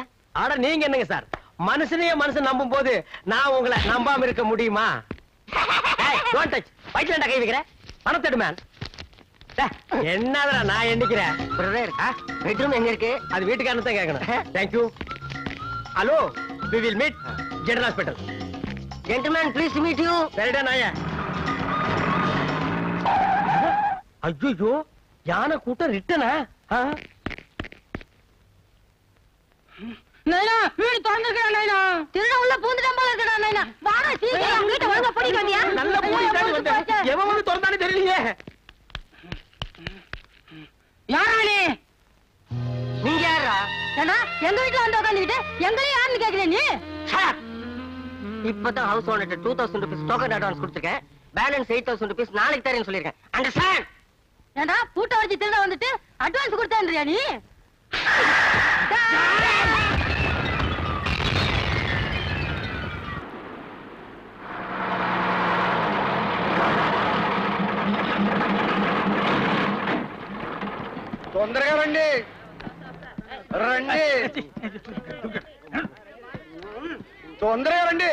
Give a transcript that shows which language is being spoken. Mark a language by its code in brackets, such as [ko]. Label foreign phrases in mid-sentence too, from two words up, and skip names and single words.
[ta] ஆட நீங்க என்னங்க சார் மனுஷனையே மனுஷன் நம்பும் போது நான் உங்களை நம்பாம இருக்க முடியுமா? [en] don't touch. [ta] வயிற்றுல கை வைக்கிறேன். பணத்தெடு மேன். என்னடா நான் எண்ணிக்கிறேன். [en] brother bedroom [ta] எங்க இருக்கு? அது வீட்டுக்காரன் தான் கேட்கணும். [en] thank you. hello we will meet general hospital. gentleman please meet you. [ta] சரிடா நாயே. ஐயோ யானை கூட்டம் ரிட்டனா? நைனா வீடு திறந்திருக்கா நைனா. திருட உள்ள பூந்துட்டான் போல இருக்கடா நைனா. வாடா சீக்கிரம் வீட்டை ஒழுங்கா பூட்டிட்டு வந்தியா? நல்ல பூட்டி தாண்டி வந்தேன். எவன் வந்து திறந்தானே தெரியலையே. யாரா நீ? நீங்க யாரா? ஏண்டா எங்க வீட்டுல வந்து உட்காந்துக்கிட்டு எங்களையும் யாருன்னு கேக்குற நீ? இப்பதான் [en] house owner 2000 rupees token advance [ta] கொடுத்துருக்கேன். [en] balance 8000 rupees [ta] நாளைக்கு தரேன்னு சொல்லிருக்கேன். அண்டர்ஸ்டாண்ட்? ஏண்டா பூட்டை வச்சு திருட வந்துட்டு அட்வான்ஸ் கொடுத்தேன்றியா நீ? [te] తొందరగా రండి రండి తొందరగా రండి